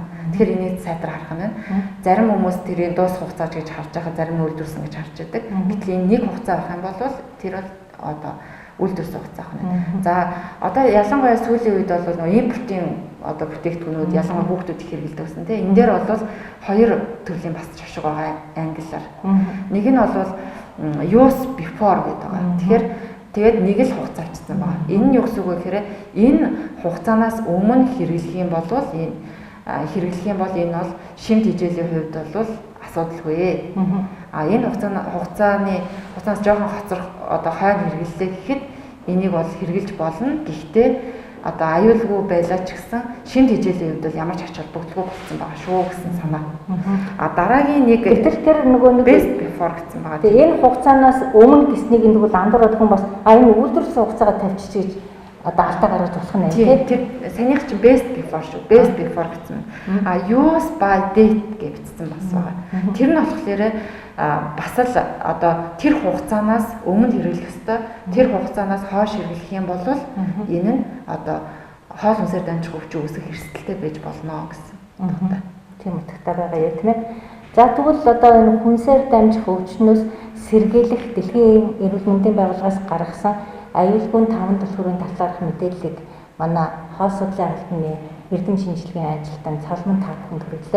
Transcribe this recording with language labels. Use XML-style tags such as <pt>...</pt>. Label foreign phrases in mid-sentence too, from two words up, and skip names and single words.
<mn>Тэгэхээр энийг сайтар харах нь зарим хүмүүс тэрийг дуусах хугацаа гэж харж байгаа, зарим нь үйлдвэрсэн гэж харж байдаг. Гэтэл энэ нэг хугацаа байх юм бол тэр бол одоо үйлдвэрсэн хугацаа байна. За одоо ялангуяа сүүлийн үед бол импортын одоо бүтээгдэхүүнүүд ялангуяа хүүхдүүд их хэрэглэдэг гэсэн тийм. Энэ дээр бол хоёр төрлийн бас шашиг байгаа англиар. Нэг нь бол</mn> <en>use before</en> <mn>гэдэг байгаа. Тэгээд нэг л хугацаа авчихсан байна. Энэ нь юу гэсэн үг вэ гэхээр энэ хугацаанаас өмнө хэрэглэх юм бол энэ бол шимт хичээлийн хувьд бол асуудалгүй. Энэ хугацаанаас жоохон хоцрох одоо хойно хэрэглэлээ гэхэд энийг бол хэрэгжилж болно. Гэхдээ одоо аюулгүй байлаа ч гэсэн шимт хичээлийн хувьд бол ямар ч ач холбогдолгүй болсон байгаа шүү гэсэн санаа. Дараагийн нэг тэр нөгөө нэг</mn> <en>best before</en> <mn>гэсэн байгаа. Тэгээ энэ хугацаанаас өмнө гэснийг энэ бол андуураад хүн бас энэ үйлдвэрлэсэн хугацаагаа тавьчих гэж одоо алдаа гаргаж болох нь тийм. Тэр санийх чи</mn> <en>best before</en> <mn>шүү.</mn> <en>Best before</en> <mn>гэсэн.</mn> <en>Use by date</en> <mn>гэж бичсэн бас байгаа. Тэр нь болохоор бас л одоо тэр хугацаанаас өмнө хэрэглэх ёстой. Тэр хугацаанаас хойш хэрэглэх юм бол энэ нь одоо хоол хүнсээр дамжих өвчин үүсэх эрсдэлтэй байж болно гэсэн утгатай. Тийм утгатай байгаа юм тийм ээ. За тэгвэл одоо энэ хүнсээр дамжих өвчнөөс сэргийлэх Дэлхийн эрүүл мэндийн байгууллагаас гаргасан аюулгүй 5 түлхүүрийн талаарх мэдээллийг манай хоол судлалын албаны эрдэм шинжилгээний ажилтан Цалман та бүхэнд хүргэлээ.</mn>